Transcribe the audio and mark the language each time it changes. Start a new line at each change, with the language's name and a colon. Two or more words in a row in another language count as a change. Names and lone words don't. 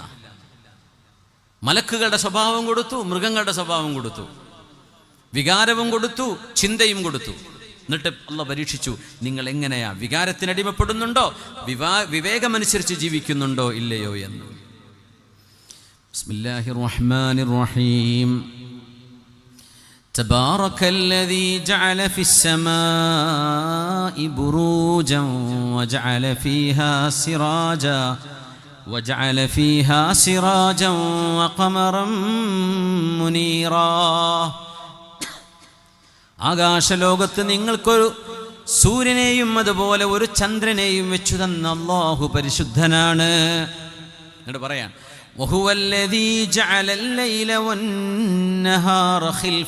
Malayalam: മലക്കുകളുടെ സ്വഭാവം കൊടുത്തു, മൃഗങ്ങളുടെ സ്വഭാവം കൊടുത്തു, വികാരവും കൊടുത്തു, ചിന്തയും കൊടുത്തു. എന്നിട്ട് അള്ളാഹ് പരീക്ഷിച്ചു, നിങ്ങൾ എങ്ങനെയാ, വികാരത്തിനടിമപ്പെടുന്നുണ്ടോ, വിവേകമനുസരിച്ച് ജീവിക്കുന്നുണ്ടോ ഇല്ലയോ എന്ന്.
Arabic: بسم الله الرحمن الرحيم. تبارك الذي جعل في السماء بروجا وجعل فيها سراجا وقمرا منيرا.
Malayalam: ആകാശലോകത്ത് നിങ്ങൾക്കൊരു സൂര്യനെയും അതുപോലെ ഒരു ചന്ദ്രനെയും വെച്ചു തന്ന അല്ലാഹു പരിശുദ്ധനാണ്. എന്നിട്ട് പറയാൻ,
Arabic: وهو الذي جعل الليل والنهار خلفة.